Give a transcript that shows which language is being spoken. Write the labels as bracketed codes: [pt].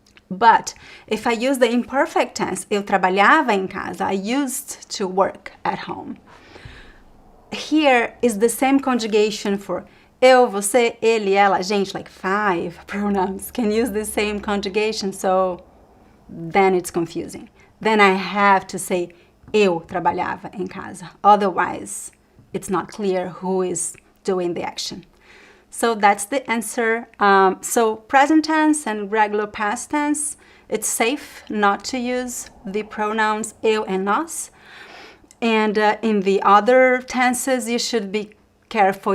[en] But if I use the imperfect tense, [pt] eu trabalhava em casa, [en] I used to work at home. Here is the same conjugation for eu, você, ele, ela, gente, like 5 pronouns can use the same conjugation, so then it's confusing. Then I have to say [pt] eu trabalhava em casa. [en] Otherwise, it's not clear who is doing the action. So that's the answer. So present tense and regular past tense, it's safe not to use the pronouns eu and nós. And in the other tenses, you should be careful.